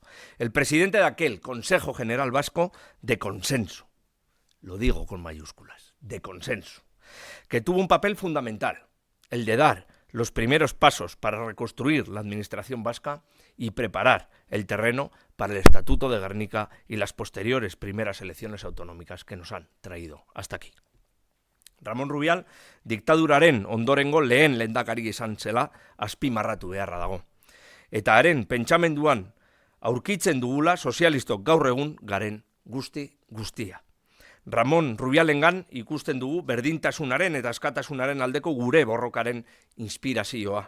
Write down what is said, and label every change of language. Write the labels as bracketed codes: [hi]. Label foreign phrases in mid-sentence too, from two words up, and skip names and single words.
[es] El presidente de aquel Consejo General Vasco de consenso, lo digo con mayúsculas, de consenso, que tuvo un papel fundamental, el de dar los primeros pasos para reconstruir la administración vasca y preparar el terreno para el Estatuto de Gernika y las posteriores primeras elecciones autonómicas que nos han traído hasta aquí. [eu] Ramon Rubial diktaduraren ondorengo lehen lehendakari izan zela azpimarratu beharra dago. Eta haren pentsamenduan aurkitzen dugula sozialistok gaur egun garen guztia. Ramon Rubialengan ikusten dugu berdintasunaren eta askatasunaren aldeko gure borrokaren inspirazioa.